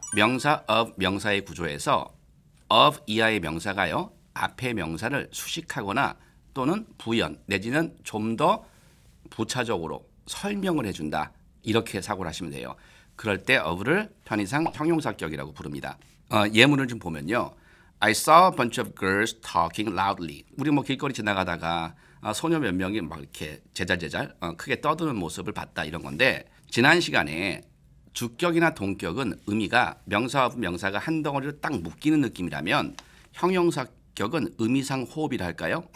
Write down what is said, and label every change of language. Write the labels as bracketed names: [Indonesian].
[Korean] 명사 of 명사의 구조에서 of 이하의 명사가요, 앞의 명사를 수식하거나 또는 부연 내지는 좀 더 부차적으로 설명을 해준다, 이렇게 사고를 하시면 돼요. 그럴 때 of를 편의상 형용사격이라고 부릅니다. 예문을 좀 보면요, [English] I saw a bunch of girls talking loudly. [Korean] 우리 길거리 지나가다가 소녀 몇 명이 막 이렇게 제잘제잘 크게 떠드는 모습을 봤다, 이런 건데 지난 시간에 주격이나 동격은 의미가 명사 of 명사가 한 덩어리로 딱 묶이는 느낌이라면 형용사격은 의미상 호흡이라 할까요?